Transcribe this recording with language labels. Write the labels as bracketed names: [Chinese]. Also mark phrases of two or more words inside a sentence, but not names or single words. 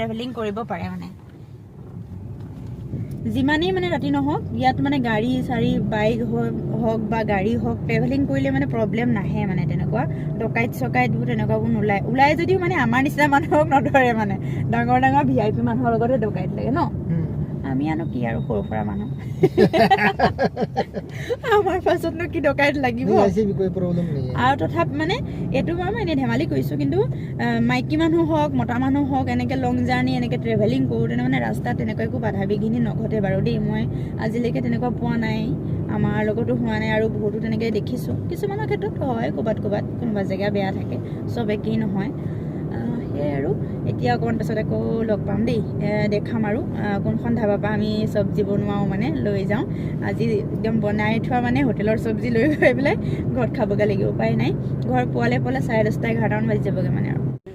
[Assamese] হ'লেও মানে ট্ৰেভেলিং কৰিব পাৰে মানে যিমানেই মানে ৰাতি নহওক ইয়াত মানে গাড়ী চাৰি বাইক হওক বা গাড়ী হওক ট্ৰেভেলিং কৰিলে মানে প্ৰব্লেম নাহে মানে তেনেকুৱা ডকাইত চকাইতবোৰ তেনেকুৱাবোৰ ওলাই যদিও মানে আমাৰ নিচিনা মানুহক নধৰে মানে ডাঙৰ ডাঙৰ VIP মানুহৰ লগতে ডকাইত লাগে ন আমি আনো কি আৰু সৰু সুৰা মানুহ আমাৰ পাছতনো কি ডকাইত লাগিব [Hindi] ऐसे भी कोई प्रॉब्लम नहीं है [Assamese] আৰু তথাপি মানে এইটো বাৰু মই এনেই ধেমালি কৰিছোঁ কিন্তু মাইকী মানুহ হওক মতা মানুহ হওক এনেকৈ [English] long journey [Assamese] এনেকৈ ট্ৰেভেলিং কৰোঁ তেনে মানে ৰাস্তাত তেনেকুৱা একো বাধা বিঘিনি নঘটে বাৰু দেই মই আজিলৈকে তেনেকুৱা পোৱা নাই আমাৰ লগতো হোৱা নাই আৰু বহুতো তেনেকৈ দেখিছোঁ কিছুমানৰ ক্ষেত্ৰত হয় ক'ৰবাত কোনোবা জেগা বেয়া থাকে চব একেই নহয় সেয়াই আৰু এতিয়া অকণমান পাছত আকৌ লগ পাম দেই দেখাম আৰু কোনখন ধাবাৰ পৰা আমি চব্জি বনোৱাও মানে লৈ যাওঁ আজি একদম বনাই থোৱা মানে হোটেলৰ চব্জি লৈ গৈ পেলাই ঘৰত খাবগৈ লাগিব উপায় নাই ঘৰ পোৱালে 10:30 11মান বাজি যাবগৈ মানে আৰু